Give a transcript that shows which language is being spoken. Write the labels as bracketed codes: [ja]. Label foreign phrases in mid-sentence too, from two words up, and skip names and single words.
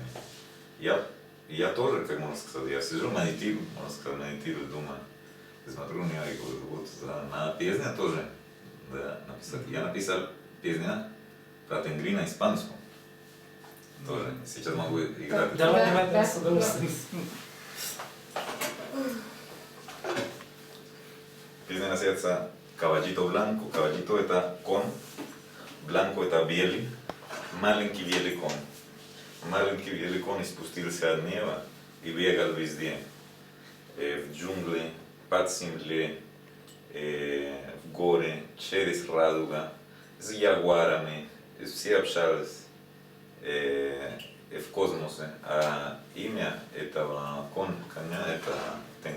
[ru] Я тоже, как можно сказать, я сижу, медитирую, можно сказать, медитирую, думаю, смотрю на него и говорю, вот на песня тоже, да, написать. Я написал песня про Тенгри на испанском. Тоже. Сейчас могу играть. Давай, с удовольствием. Песня называется [es] «Caballito blanco». [ru] Caballito это кон, blanco это белый, маленький белый кон. Маленький белый кон спустился от неба и бегал везде. В джунгле, под землей, в горе, через радуга, с ягуарами, все общались в космосе, а имя этого коня это Тенгри.